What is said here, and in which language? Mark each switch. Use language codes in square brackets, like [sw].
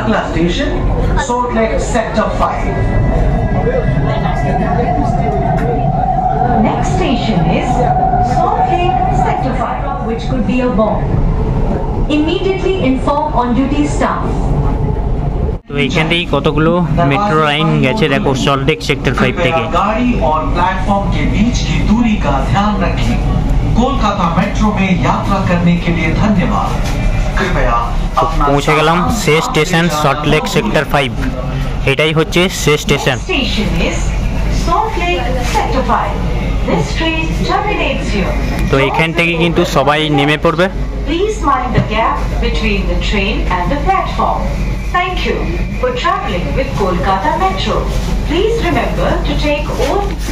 [hi] अगला station salt lake sector 5। [en] Next station is Salt Lake Sector 5, which could be a bomb. Immediately inform on duty staff. [bn] তো এইখান থেকেই কতগুলো metro line গেছে দেখো salt lake sector 5 থেকে। [hi] गाड़ी और प्लेटफॉर्म के बीच की दूरी का ध्यान रखें। कोलकाता मेट्रो में यात्रा करने के लिए धन्यवाद। कृपया अपना [bn] পৌঁছে গেলাম শেষ স্টেশন সল্টলেক সেক্টর 5। এটাই হচ্ছে শেষ station. [en] Station is Salt Lake Sector 5. This train terminates here. [bn] তো এখান থেকে কিন্তু সবাই নেমে পড়বে। [en] Please mind the gap between the train and the platform. Thank you for traveling with Kolkata Metro. Please remember to take all